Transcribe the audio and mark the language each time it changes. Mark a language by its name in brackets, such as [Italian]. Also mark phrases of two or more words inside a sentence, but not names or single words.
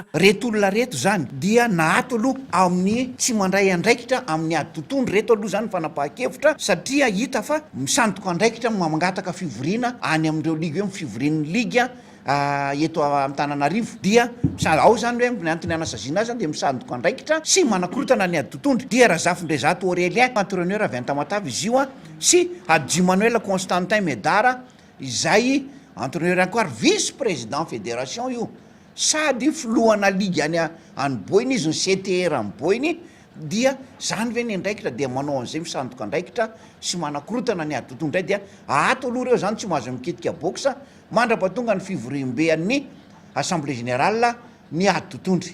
[Malagasy] reto olona reto zany dia nahato aloha amin'ny tsy mandray andraikitra amin'ny atotondry reto aloha zany fanapahan-kevitra satria hita fa misandoka andraikitra mangataka fivoriana any amin'ireo ligue hoe fivorian'ny ligue eto Antananarivo dia ao zany hoe ny antony anasaziana azy dia misandoka andraikitra sy manakorotana ny atotondry dia Razafindrezato Aurélien entraîneur avy an-Tamatavy izy io sy Adji Manuel Constantin Medara izay [French] entraîneur encore vice président [Malagasy] fédération io sady filohana ligue any Boiny izy ny CTR any Boiny dia zany ve ny andraikitra dia manao an'izay misandoka andraikitra sy manakorotana ny atotondry dia ato aloha reo zany tsy mahazo mikitika boxa mandrapatonga ny fivoriam-bean'ny [French] assemblée générale [Malagasy] ny atotondry.